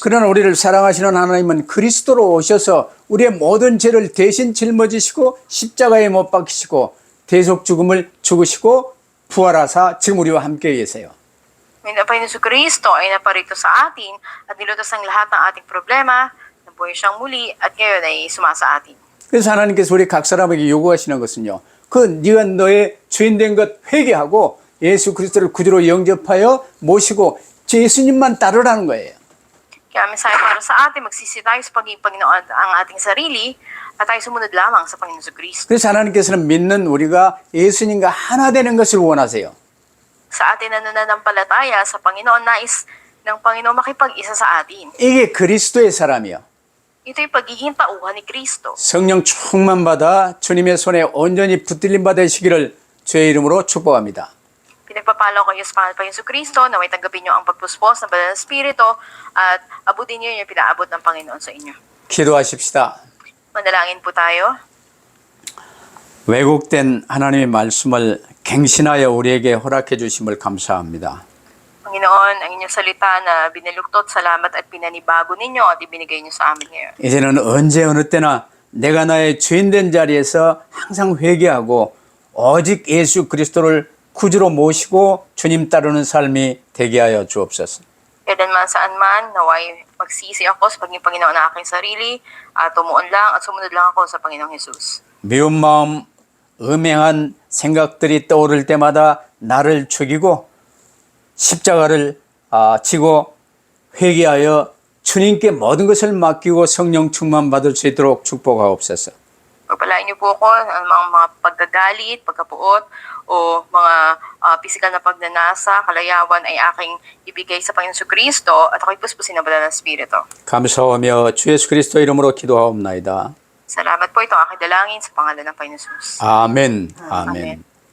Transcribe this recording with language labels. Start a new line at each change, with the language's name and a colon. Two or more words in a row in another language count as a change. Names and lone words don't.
Korean: 그러나 우리를 사랑하시는 하나님은 그리스도로 오셔서 우리의 모든 죄를 대신 짊어지시고 십자가에 못 박히시고 대속 죽음을 죽으시고 부활하사 지금 우리와 함께 계세요.
Filipino: Ngayon, ang Panginoon Kristo ay naparito sa atin at nilutas ang lahat ng ating problema, nabuhay siyang muli at ngayon ay sumasa atin.
Korean: 그래서 하나님께서 우리 각 사람에게 요구하시는 것은요. 네가 너의 주인된 것 회개하고 예수 그리스도를 구주로 영접하여 모시고 예수님만 따르라는 거예요.
Filipino: Kaya mensahe para sa atin, magsisi tayo sa pagiging Panginoon ang ating sarili at tayo sumunod lamang sa Panginoon Kristo.
Korean: 그래서 하나님께서는 믿는 우리가 예수님과 하나 되는 것을 원하세요.
Filipino: Sa atin na nananampalataya sa Panginoon, nais ng Panginoon makipag-isa sa atin.
Korean: 이게 그리스도의 사람이요.
Filipino: Ito'y pagiging tauhan ni Kristo.
Korean: 성령 충만 받아 주님의 손에 온전히 붙들림 받으시기를 주의 이름으로 축복합니다.
Filipino: Pinagpapalo kayo sa pangalan ng Panginoon Kristo na may tanggapin niyo ang pagpuspos ng Banal na Espiritu at abutin niyo yung pinaabot ng Panginoon sa inyo.
Korean: 기도하십시다.
Filipino: Manalangin po tayo.
Korean: 왜곡된 하나님의 말씀을 갱신하여 우리에게 허락해 주심을 감사합니다.
Filipino: Panginoon, ang inyong salita na binaluktot, salamat at pinanibago ninyo at ibinigay niyo sa amin ngayon.
Korean: 이제는 언제 어느 때나 내가 나의 주인된 자리에서 항상 회개하고 오직 예수 그리스도를 구주로 모시고 주님 따르는 삶이 되게 하여 주옵소서.
Filipino: Kailanman saan man, naway magsisi ako sa pagiging Panginoon ng aking sarili at tumuon lang at sumunod lang ako sa Panginoong Jesus.
Korean: 미운 마음, 음행한 생각들이 떠오를 때마다 나를 죽이고 십자가를 지고 회개하여 주님께 모든 것을 맡기고 성령 충만 받을 수 있도록 축복하옵소서.
Filipino: Pagpalain niyo po ako ng mga pagkagalit, pagkapuot, o mga pisikal na pagnanasa, kalayawan ay aking ibigay sa Panginoon Kristo at ako'y puspusin ng banal na Espiritu.
Korean: 감사하며 주 예수 그리스도 이름으로 기도하옵나이다.
Filipino: Salamat po, ito ang aking dalangin sa pangalan ng Panginoon Jesus.
Korean: 아멘. 아멘.
Filipino: Amen.